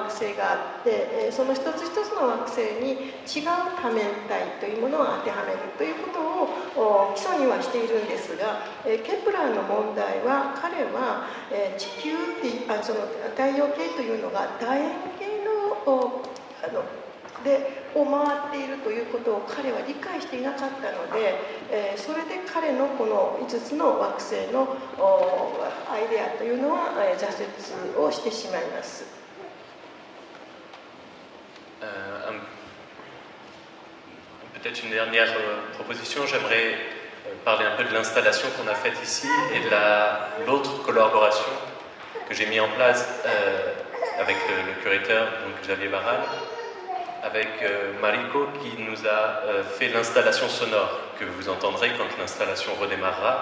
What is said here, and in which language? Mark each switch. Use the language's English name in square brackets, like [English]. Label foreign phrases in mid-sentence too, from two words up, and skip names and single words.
[Japanese] 星があって、その一つ一つの惑星に違う多面体というものを当てはめるということを基礎にはしているんですが、ケプラーの問題は彼は地球ってその太陽系というのが楕円形のを回っているということを彼は理解していなかったので、それで彼のこの5つの惑星のアイデアというのは挫折をしてしまいます。 [French] Peut-être une dernière proposition, j'aimerais parler un peu de l'installation qu'on a faite ici et de l'autre collaboration que j'ai mis en place avec le curateur, donc Javier Barral, avec Mariko qui nous a fait l'installation sonore que vous entendrez quand l'installation redémarrera.